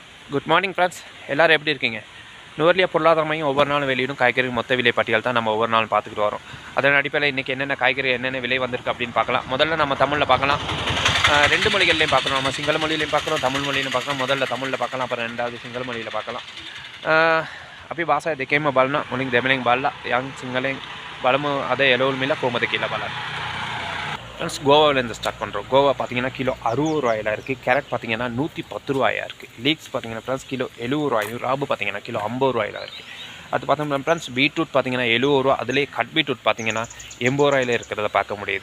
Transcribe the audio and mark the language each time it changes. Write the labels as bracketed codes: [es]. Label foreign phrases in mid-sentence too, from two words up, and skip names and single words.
[en] good morning friends, [ta] எல்லோரும் எப்படி இருக்கீங்க? நுவர்லியா பொருளாதார மையம் ஒவ்வொரு நாளும் வெளியிடும் காய்கறி மொத்த விலை பட்டியல் தான் நம்ம ஒவ்வொரு நாளும் பார்த்துக்கிட்டு வரோம். அதன் அடிப்படையில் இன்றைக்கி என்னென்ன காய்கறி என்னென்ன விலை வந்திருக்கு அப்படின்னு பார்க்கலாம். முதல்ல நம்ம தமிழில் பார்க்கலாம். ரெண்டு மொழிகள்லையும் பார்க்குறோம். நம்ம சிங்கள மொழியிலையும் பார்க்குறோம், தமிழ் மொழியிலையும் பார்க்குறோம். முதல்ல தமிழில் பார்க்கலாம், அப்புறம் ரெண்டாவது சிங்கள மொழியில் பார்க்கலாம். [si] අපි භාෂා දෙකේම බලන මුලින් දෙමළෙන් බලලා යම් සිංහලෙන් බලමු අද එළවලු මිල කොහමද කියලා බලන්න. [ta] ஃப்ரெண்ட்ஸ், கோவாவிலேருந்து ஸ்டார்ட் பண்ணுறோம். கோவா பார்த்தீங்கன்னா கிலோ 60 ரூபாயில் இருக்குது. கேரட் பார்த்தீங்கன்னா 110 ரூபாயா இருக்குது. லீக்ஸ் பார்த்தீங்கன்னா ஃப்ரெண்ட்ஸ் கிலோ 70 ரூபாயும், ராபு பார்த்தீங்கன்னா கிலோ 50 ரூபாயில் இருக்குது. அது பார்த்தோம்னா ஃப்ரெண்ட்ஸ் பீட்ரூட் பார்த்தீங்கன்னா 70 ரூபா, அதிலே [en] cut beetroot [ta] பார்த்தீங்கன்னா 80 ரூபாயில் இருக்கிறத பார்க்க முடியுது.